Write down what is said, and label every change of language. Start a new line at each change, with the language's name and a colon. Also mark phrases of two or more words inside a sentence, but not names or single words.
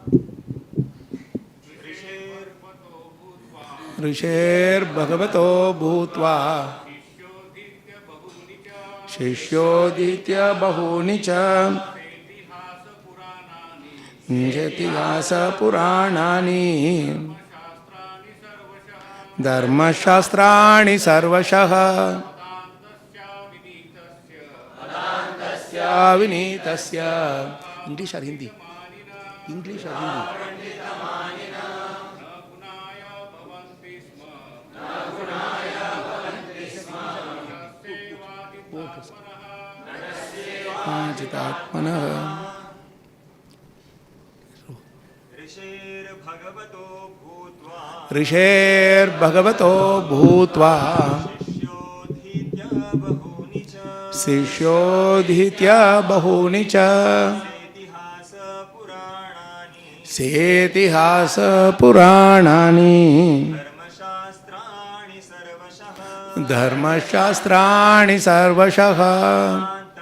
Sanskrit: ऋषेर् भगवतो भूत्वा शिष्योधित्य बहूनि च जेतिहास पुराणानि धर्म शास्त्राणि सर्वशः अदान्तस्य विनीतस्य.
English: English or Hindi? English or Hindi?
Sanskrit: जितात्मनः. ऋषेर् भगवतो भूत्वा शिशोधित्य बहूनि च सेतिहास पुराणानि धर्म शास्त्राणि सर्वशः